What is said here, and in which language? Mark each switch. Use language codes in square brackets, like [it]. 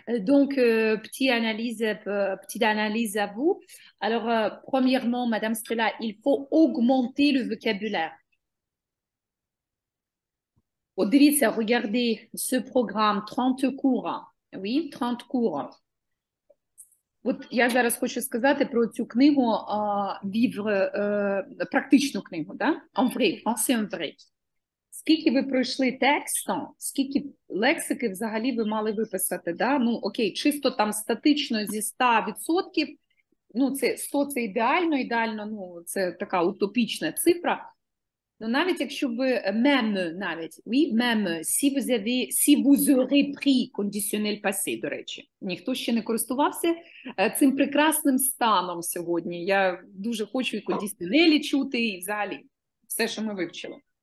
[fr] Donc, petite analyse à vous. Alors, premièrement, Madame Stella, il faut augmenter le vocabulaire. [uk] От дивіться, [fr] regardez ce programme, 30 cours. Oui, 30 cours. [uk] От я зараз хочу сказати про цю книгу «Vivre», практичну книгу, да? [fr] En vrai, français en vrai. [uk] Скільки ви пройшли текстом, скільки лексики взагалі ви мали виписати, да? Ну, окей, чисто там статично зі 100%, ну, це 100 це ідеально, ну, це така утопічна цифра. Ну, навіть якщо ви même, навіть, oui, même, [fr] si vous aurez pris conditionnel passé, [uk] до речі. Ніхто ще не користувався цим прекрасним станом сьогодні. Я дуже хочу і кондиціонелі чути, і взагалі все, що ми вивчили.